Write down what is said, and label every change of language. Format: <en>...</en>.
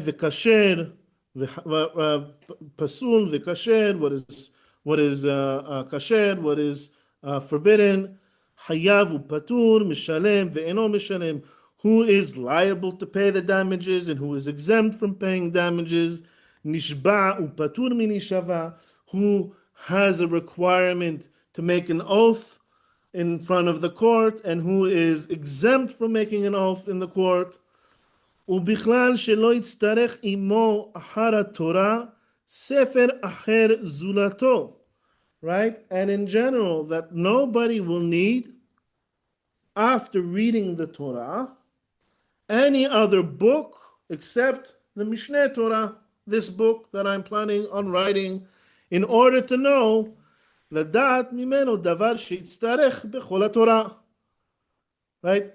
<he>V'kasher, pasul, v'kasher,</he> <en>what is kasher, what is forbidden,</en> <he>hayav u'patur, mishalem, ve'eno mishalem,</he> <en>who is liable to pay the damages and who is exempt from paying damages,</en> <he>nishba u'patur minishava,</he> <en>who has a requirement to make an oath in front of the court and who is exempt from making an oath in the court.</en> <he>ובכלל שלא יצטרך עמו אחר התורה ספר אחר זולתו.</he> <en>Right? And in general, that nobody will need, after reading the Torah, any other book except the Mishneh Torah, this book that I'm planning on writing, in order to know</en> <he>לדעת ממנו דבר שיצטרך בכל התורה.</he> <en>Right?</en>